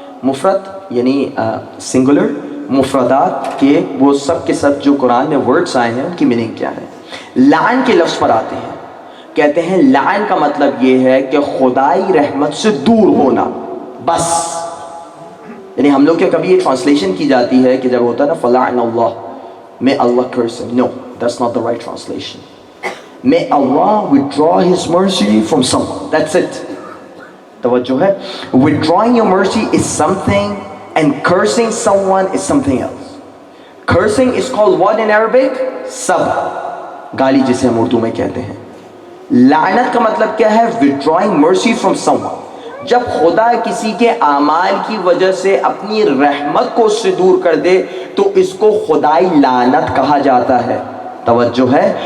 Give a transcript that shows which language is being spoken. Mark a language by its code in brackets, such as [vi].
[ur] مفرد یعنی سنگولر، مفردات کے وہ سب کے سب جو قرآن میں ورڈز آئے ہیں ان کی میننگ کیا ہے. لعن کے لفظ پر آتے ہیں. کہتے ہیں لعن کا مطلب یہ ہے کہ خدائی رحمت سے دور ہونا، بس. یعنی ہم لوگ کے کبھی یہ ٹرانسلیشن کی جاتی ہے کہ جب ہوتا ہے نا [ar] فلعن اللہ، [en] may Allah curse him. No, that's not the right translation. May Allah withdraw His mercy from someone. That's it. [ur] توجہ ہے. [en] Withdrawing your mercy is something and cursing someone is something else. Cursing is called what in Arabic? Sab. [ur] گالی جسے ہم اردو میں کہتے ہیں. لعنت کا مطلب کیا ہے؟ [en] withdrawing mercy from someone. [ur] جب خدا کسی کے اعمال کی وجہ سے اپنی رحمت کو اس سے دور کر دے تو اس کو خدائی لعنت کہا جاتا ہے. توجہ ہے.